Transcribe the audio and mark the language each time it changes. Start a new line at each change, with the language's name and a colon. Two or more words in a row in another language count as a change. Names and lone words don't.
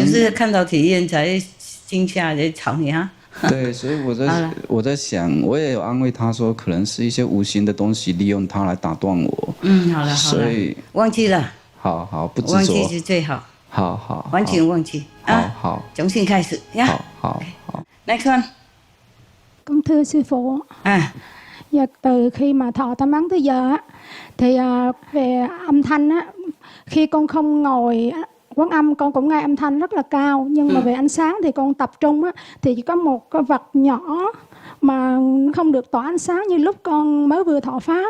Chinese: 就是看到体验才惊吓才吵你啊。对，所以我在想，我也有安慰他说，可能是一些无形的东西利用他来打断我。好了，所以忘记了。好好，不执忘记着。是最好，好好，完全忘记啊，好，重新开始呀。好。
English: Next one.
Vietnamese: Con thưa sư phụ. Dạ, từ khi mà thọ tam ấn tới giờ á, thì về âm thanh á, khi con không ngồi quán âm con cũng nghe âm thanh rất là cao, nhưng mà về ánh sáng thì con tập trung á, thì chỉ có một cái vật nhỏ mà không được tỏa ánh sáng như lúc con mới vừa thọ pháp.